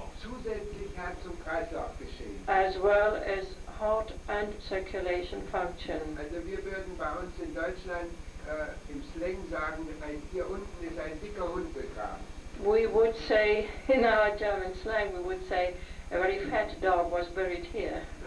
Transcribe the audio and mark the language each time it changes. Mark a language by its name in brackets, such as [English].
[German] Zusätzlich Herz- und Kreislaufgeschehen. [English] as well as heart and circulation function. [German] Also wir würden bei uns in Deutschland im Slang sagen, hier unten ist ein dicker Hund begraben. [English] We would say, in our German slang, we would say, a very fat dog was buried here.